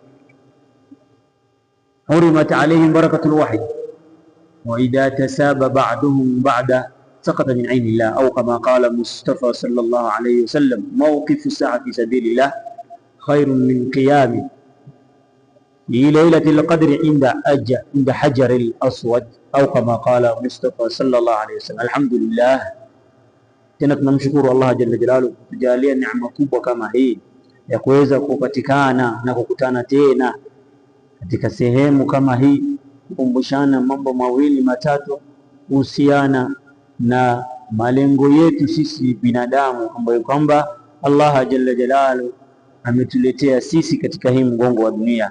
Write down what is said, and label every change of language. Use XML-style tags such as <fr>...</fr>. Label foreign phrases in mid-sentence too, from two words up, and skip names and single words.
<ar>حرمت عليهم بركة الوحي، وإذا تساب بعضهم بعدا سقط من عين الله، أو كما قال مصطفى صلى الله عليه وسلم: موقف الساعة في سبيل الله خير من قيام في ليلة القدر عند حجر الأسود، أو كما قال مصطفى صلى الله عليه وسلم. الحمد لله.</ar> <sw>Tena tunamshukuru</sw> <ar>الله جل جلاله</ar> <sw>kutujalia neema kubwa kama hii ya kuweza kupatikana na kukutana tena katika sehemu kama hii, kukumbushana mambo mawili matatu kuhusiana na malengo yetu sisi binadamu, ambayo kwamba</sw> <ar>الله جل جلاله</ar> <sw>ametuletea sisi katika hii mgongo wa dunia.</sw>